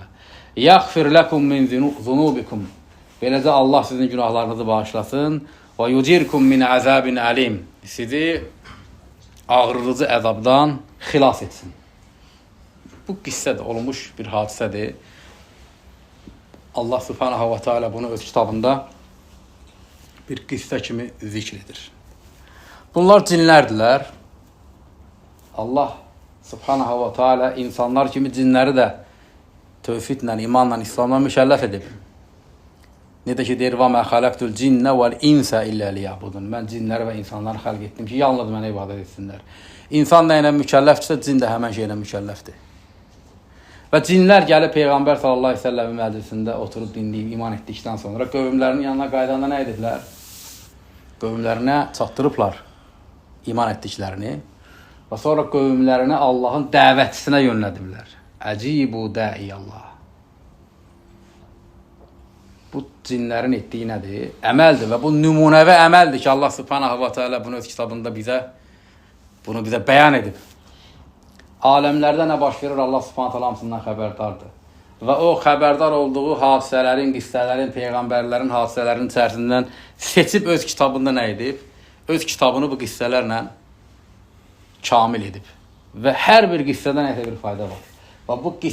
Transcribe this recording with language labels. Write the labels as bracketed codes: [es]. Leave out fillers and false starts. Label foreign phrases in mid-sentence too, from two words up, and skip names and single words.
[ar] يغفر لكم من ذنوبكم, [az] beləcə Allah sizin günahlarınızı bağışlasın. [ar] ويجركم من عذاب أليم, [az] sizi ağrırıcı əzabdan xilas etsin. Bu qissədə olmuş bir hadisədir. Allah [ar] سبحانه وتعالى [az] bunu öz kitabında bir qissə kimi zikr edir. Bunlar cinlərdilər. Allah [ar] سبحانه وتعالى [az] insanlar kimi cinləri də tövhidlə, imanla, İslamla mükəlləf edib. Necə ki deyir, [ar] وَمَا خَلَقْتُ الْجِنَّ وَالْاِنْسَ إِلَّا لِيَعْبُدُونَ, [az] mən cinləri və insanları xəlq etdim ki, yalnız mənə ibadət etsinlər. İnsan nə ilə mükəlləfdirsə, cin də həmən şeylə mükəlləfdir. Və cinlər gəlib Peyğəmbər [ar] صلى الله عليه وسلم [az] məclisində oturub dinləyib, iman etdikdən sonra qövmlərinin yanına qaydanda nə ediblər? Qövmlərinə çatdırıblar iman etdiklərini və sonra qövmlərini Allahın dəvətçisinə yönlədiblər. [ar] أجيبوا داعي الله. [az] Bu cinlərin etdiyi nədir? Əməldir və bu nümunəvi əməldir ki, Allah [ar] سبحانه وتعالى [az] bunu öz kitabında bunu bizə bəyan edib. Aləmlərdə nə baş verir, Allah [ar] سبحانه وتعالى [az] hamısından xəbərdardır. Və o xəbərdar olduğu hadisələrin, qissələrin, peyğəmbərlərin hadisələrinin içərisindən seçib öz kitabında nə edib? Öz kitabını bu qissələrlə kamil edib. Və hər bir qissədə nəsə bir fayda var.